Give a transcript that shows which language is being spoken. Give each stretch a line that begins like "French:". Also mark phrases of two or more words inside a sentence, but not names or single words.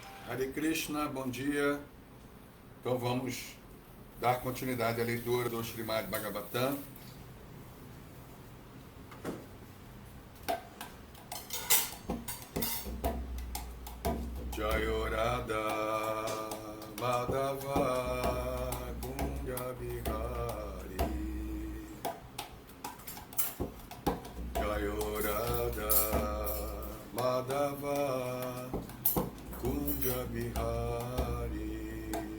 Portuguese: Hare Krishna, bom dia. Então vamos dar continuidade à leitura do Srimad Bhagavatam.
Sanskrit: जयो राधा माधव कुञ्ज बिहारी जयो राधा माधव कुञ्ज बिहारी